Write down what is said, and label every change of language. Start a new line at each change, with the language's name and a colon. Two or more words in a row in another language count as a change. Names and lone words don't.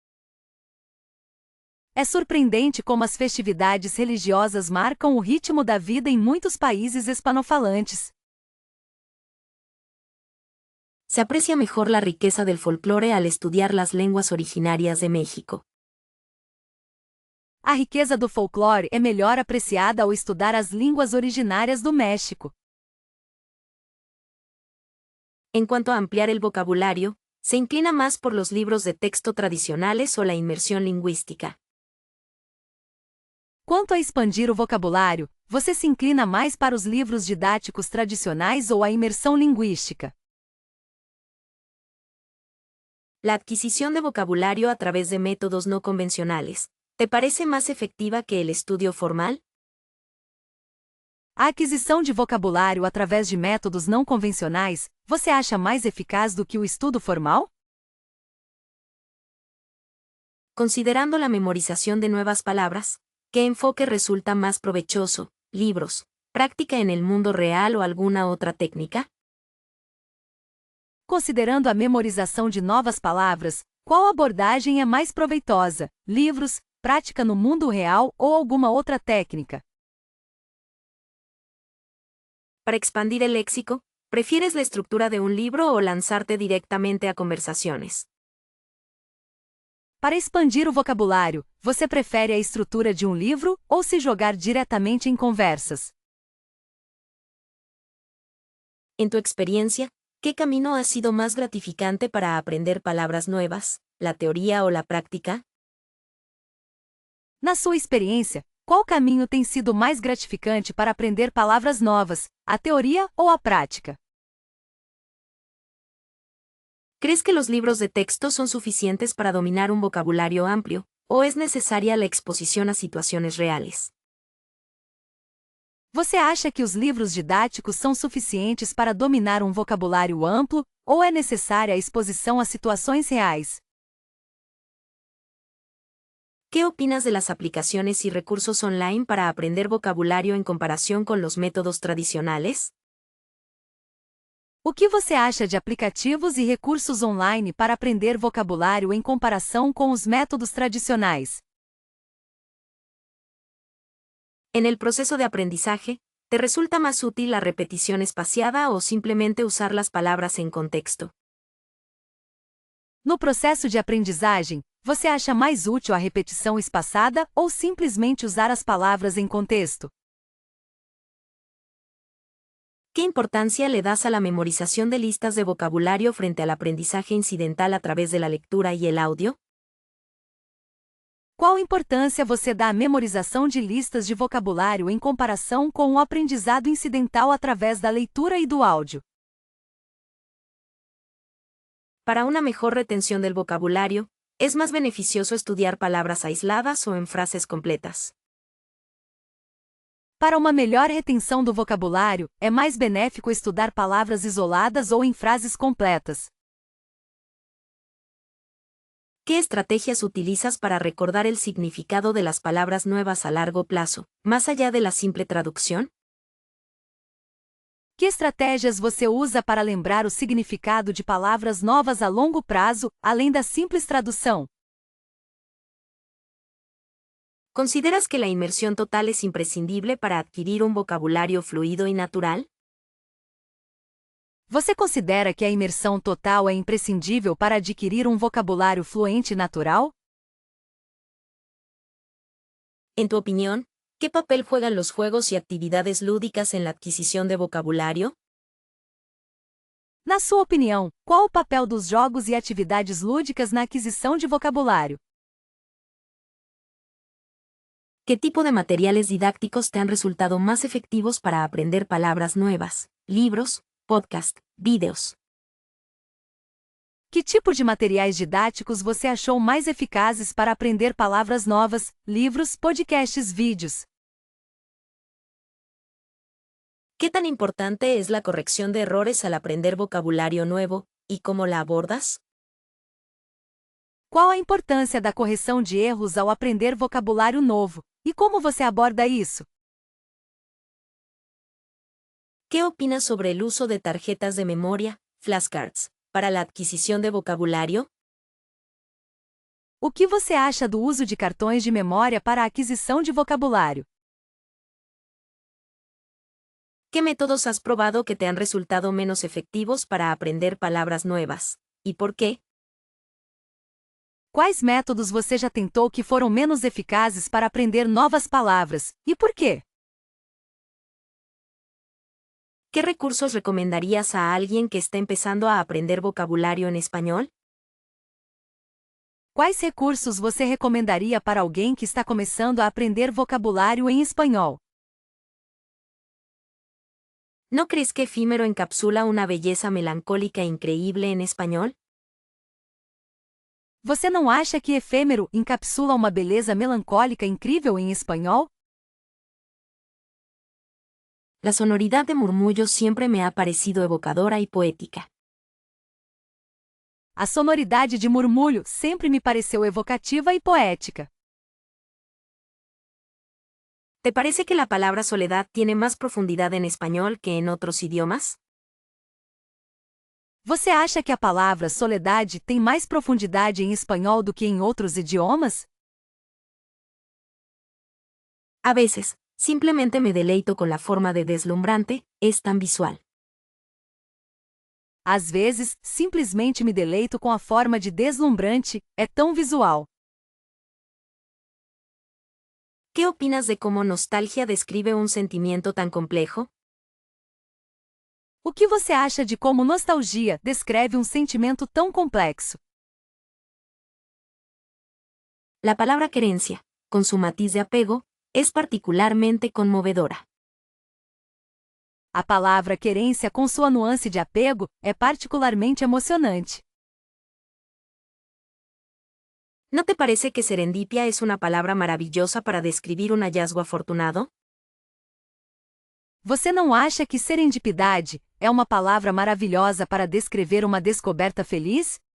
Portuguese: É surpreendente como as festividades religiosas marcam o ritmo da vida em muitos países hispanofalantes.
Spanish: Se aprecia mejor la riqueza del folclore al estudiar las lenguas originarias de México.
Portuguese: A riqueza do folclore é melhor apreciada ao estudar as línguas originárias do México.
Spanish: En cuanto a ampliar el vocabulario, se inclina más por los libros de texto tradicionales o la inmersión lingüística.
Portuguese: Quanto a expandir o vocabulário, você se inclina mais para os livros didáticos tradicionais ou a imersão linguística?
Spanish: La adquisición de vocabulario a través de métodos no convencionales, ¿te parece más efectiva que el estudio formal?
Portuguese: A aquisição de vocabulário através de métodos não convencionais, você acha mais eficaz do que o estudo formal?
Spanish: Considerando la memorización de nuevas palabras, ¿qué enfoque resulta más provechoso? ¿Libros, práctica en el mundo real o alguna otra técnica?
Portuguese: Considerando a memorização de novas palavras, qual abordagem é mais proveitosa? Livros, prática no mundo real ou alguma outra técnica?
Spanish: Para expandir el léxico, ¿prefieres la estructura de un libro o lanzarte directamente a conversaciones?
Portuguese: Para expandir o vocabulário, você prefere a estrutura de um livro ou se jogar diretamente em conversas?
Spanish: En tu experiencia, ¿qué camino ha sido más gratificante para aprender palabras nuevas, la teoría o la práctica?
Portuguese: Na sua experiência, qual caminho tem sido mais gratificante para aprender palavras novas, a teoria ou a prática?
Spanish: ¿Crees que los libros de texto son suficientes para dominar un vocabulario amplio, o es necesaria la exposición a situaciones reales?
Portuguese: Você acha que os livros didáticos são suficientes para dominar um vocabulário amplo, ou é necessária a exposição a situações reais?
Spanish: ¿Qué opinas de las aplicaciones y recursos online para aprender vocabulario en comparación con los métodos tradicionales?
Portuguese: O que você acha de aplicativos e recursos online para aprender vocabulário em comparação com os métodos tradicionais?
Spanish: En el proceso de aprendizaje, ¿te resulta más útil la repetición espaciada o simplemente usar las palabras en contexto?
Portuguese: No processo de aprendizagem, você acha mais útil a repetição espaçada ou simplesmente usar as palavras em contexto?
Spanish: ¿Qué importancia le das a la memorización de listas de vocabulario frente al aprendizaje incidental a través de la lectura y el audio?
Portuguese: Qual importância você dá à memorização de listas de vocabulário em comparação com o aprendizado incidental através da leitura e do áudio?
Spanish: Para una mejor retención del vocabulario, es más beneficioso estudiar palabras aisladas o en frases completas.
Portuguese: Para uma melhor retenção do vocabulário, é mais benéfico estudar palavras isoladas ou em frases completas.
Spanish: ¿Qué estrategias utilizas para recordar el significado de las palabras nuevas a largo plazo, más allá de la simple traducción?
Portuguese: Que estratégias você usa para lembrar o significado de palavras novas a longo prazo, além da simples tradução?
Spanish: ¿Consideras que la inmersión total es imprescindible para adquirir un vocabulario fluido y natural?
Portuguese: Você considera que a imersão total é imprescindível para adquirir um vocabulário fluente e natural?
Spanish: En tu opinión, ¿qué papel juegan los juegos y actividades lúdicas en la adquisición de vocabulario?
Portuguese: Na sua opinião, qual o papel dos jogos e atividades lúdicas na aquisição de vocabulário?
Spanish: ¿Qué tipo de materiales didácticos te han resultado más efectivos para aprender palabras nuevas? Libros, podcast, vídeos.
Portuguese: Que tipo de materiais didáticos você achou mais eficazes para aprender palavras novas, livros, podcasts, vídeos?
Spanish: ¿Qué tan importante es la corrección de errores al aprender vocabulario nuevo, y cómo la abordas?
Portuguese: Qual a importância da correção de erros ao aprender vocabulário novo? E como você aborda isso?
Spanish: ¿Qué opinas sobre el uso de tarjetas de memoria, flashcards, para la adquisición de vocabulario?
Portuguese: O que você acha do uso de cartões de memória para a aquisição de vocabulário?
Spanish: ¿Qué métodos has probado que te han resultado menos efectivos para aprender palabras nuevas? ¿Y por qué?
Portuguese: Quais métodos você já tentou que foram menos eficazes para aprender novas palavras? E por quê?
Spanish: ¿Qué recursos recomendarías a alguien que está empezando a aprender vocabulario en español?
Portuguese: Quais recursos você recomendaria para alguém que está começando a aprender vocabulário em espanhol?
Spanish: ¿No crees que efímero encapsula una belleza melancólica increíble en español?
Portuguese: Você não acha que efêmero encapsula uma beleza melancólica incrível em espanhol?
Spanish: La sonoridad de murmullos siempre me ha parecido evocadora y poética.
Portuguese: A sonoridade de murmúrio sempre me pareceu evocativa e poética.
Spanish: ¿Te parece que la palabra soledad tiene más profundidad en español que en otros idiomas?
Portuguese: Você acha que a palavra soledade tem mais profundidade em espanhol do que em outros idiomas?
Spanish: A veces, simplemente me deleito con la forma de deslumbrante, es tan visual.
Portuguese: Às vezes, simplesmente me deleito com a forma de deslumbrante, é tão visual.
Spanish: ¿Qué opinas de cómo nostalgia describe un sentimiento tan complejo?
Portuguese: O que você acha de como nostalgia descreve um sentimento tão complexo?
Spanish: La palabra querencia, con su matiz de apego, es particularmente conmovedora.
Portuguese: A palavra querência com sua nuance de apego é particularmente emocionante.
Spanish: ¿No te parece que serendipia es una palabra maravillosa para describir un hallazgo afortunado?
Portuguese: Você não acha que serendipidade é uma palavra maravilhosa para descrever uma descoberta feliz?